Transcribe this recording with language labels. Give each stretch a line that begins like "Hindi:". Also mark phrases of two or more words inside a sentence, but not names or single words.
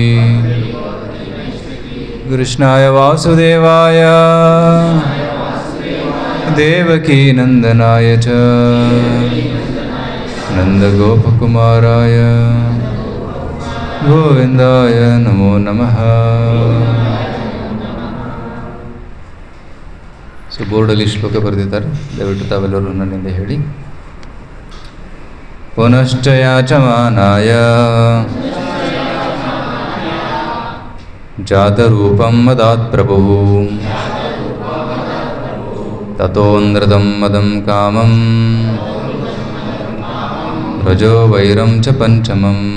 Sanskrit: ಕೃಷ್ಣಾಯ ವಾಸುದೇವಾಯ ದೇವಕೀ ನಂದನಾಯ ಚ ನಂದಗೋಪಕುಮಾರಾಯ ಗೋವಿಂದಾಯ ನಮೋ ನಮಃ.
Kannada: ಸೊ ಬೋರ್ಡಲ್ಲಿ ಶ್ಲೋಕ ಬರೆದಿದ್ದಾರೆ, ದಯವಿಟ್ಟು ತಾವೆಲ್ಲರೂ ನನ್ನಿಂದ ಹೇಳಿ.
Sanskrit: ಪುನಶ್ಚ ಯಾಚಮಾನಾಯ ಜಾತರೂಪಂ ಮದಾತ್ ಪ್ರಭುಃ ತತೋನೃತಂ ಮದಂ ಕಾಮಂ ರಜೋ ವೈರಂ ಚ ಪಂಚಮಂ.